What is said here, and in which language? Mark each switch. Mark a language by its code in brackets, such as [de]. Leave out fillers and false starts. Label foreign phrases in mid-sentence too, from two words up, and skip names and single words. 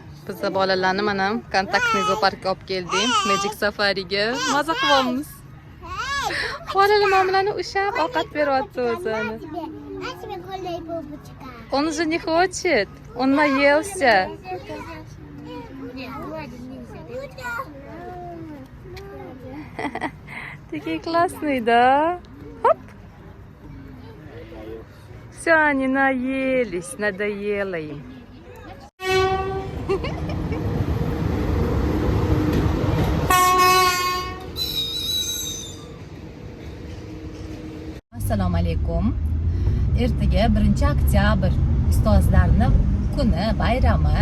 [uz] Biza bolalarni mana kontaktni zooparkka olib keldik. Magic Safariga maza qilyapmiz. Bolalar mamlarni ushab ovqat beryapti o'zini. [ru] Он же не хочет. Он наелся. Такие классные, да? Хоп. Все, они наелись, надоело им. [uz] Assalomu alaykum. Ertaga 1-oktyabr ustozlarni kuni, bayrami.